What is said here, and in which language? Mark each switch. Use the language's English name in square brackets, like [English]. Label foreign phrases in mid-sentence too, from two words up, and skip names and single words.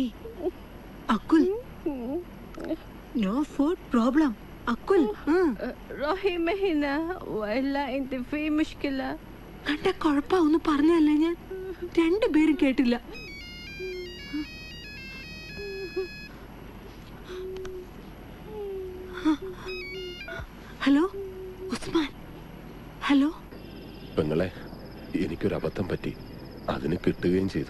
[Malayalam] അക്കുൽ, [English] no food problem. [Malayalam] അക്കുൽ, [Arabic] روحي هنا وإلا أنت في مشكلة. [Malayalam] കണ്ട കുഴപ്പം ഒന്ന് പറഞ്ഞല്ലേ, ഞാൻ രണ്ടുപേരും കേട്ടില്ല. ഹലോ ഉസ്മാൻ. ഹലോ പെങ്ങളെ, എനിക്കൊരു അബദ്ധം പറ്റി, അതിന് കിട്ടുകയും ചെയ്തു.